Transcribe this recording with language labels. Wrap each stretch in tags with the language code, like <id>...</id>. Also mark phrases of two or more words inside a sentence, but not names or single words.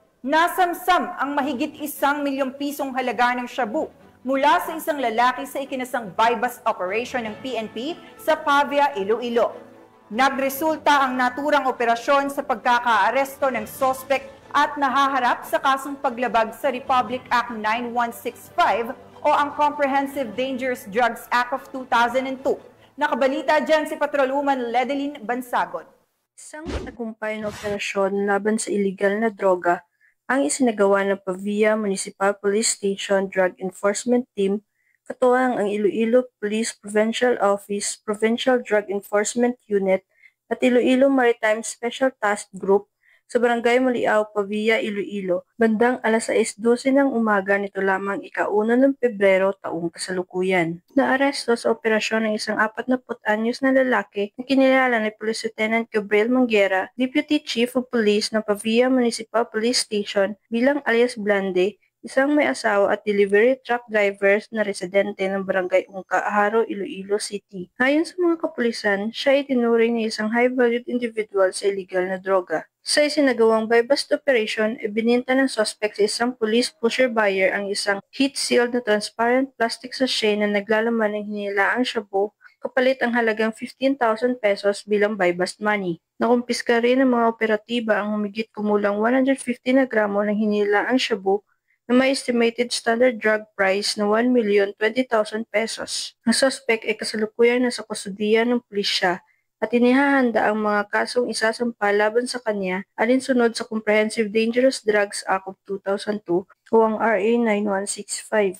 <tl>Nasamsam ang mahigit 1 milyong pisong halaga ng shabu mula sa isang lalaki sa ikinasang</tl> <en>buy-bust operation</en> <tl>ng PNP sa Pavia, Iloilo. Nagresulta ang naturang operasyon sa pagkakaaresto ng sospek at nahaharap sa kasong paglabag sa Republic Act 9165 o ang Comprehensive Dangerous Drugs Act of 2002. Nakabalita dyan si Patrolwoman Ledeline Bansagon. Isang matagumpay na operasyon laban sa iligal na droga ang isinagawa ng Pavia Municipal Police Station Drug Enforcement Team, katuwang ang Iloilo Police Provincial Office, Provincial Drug Enforcement Unit at Iloilo Maritime Special Task Group sa Barangay Muliao, Pavia, Iloilo, bandang alas 6:12 ng umaga nito lamang ika-1 ng Pebrero taong kasalukuyan. Naaresto sa operasyon ng isang 40-anyos na lalaki na kinilala ni Police Lieutenant Gabriel Manguera,</tl> <en>Deputy Chief of Police</en> <tl>ng Pavia Municipal Police Station bilang alias Blande, isang may asawa at</tl> <en>delivery truck drivers</en> <tl>na residente ng Barangay Ungka, Haro, Iloilo City. Ayon sa mga kapulisan, siya ay tinuring na isang</tl> <en>high-valued individual</en> <tl>sa illegal na droga. Sa isinagawang</tl> <en>buy-bust operation,</en> <tl>ibininta ng suspect sa isang</tl> <en>police pusher buyer</en> <tl>ang isang heat-sealed na</tl> <en>transparent plastic sachet</en> <tl>na naglalaman ng hinilaang shabu kapalit ang halagang 15,000 pesos bilang</tl> <en>buy-bust money.</en> <tl>Nakumpiska rin ng mga operatiba ang humigit kumulang 150 na gramo ng hinilaang shabu na may</tl> <en>estimated standard drug price</en> <tl>na 1,020,000 pesos. Ang suspect ay kasalukuyan na sa kustudiya ng pulisya at inihahanda ang mga kasong isasampa laban sa kanya alinsunod sa Comprehensive Dangerous Drugs Act of 2002 o ang RA 9165.</tl>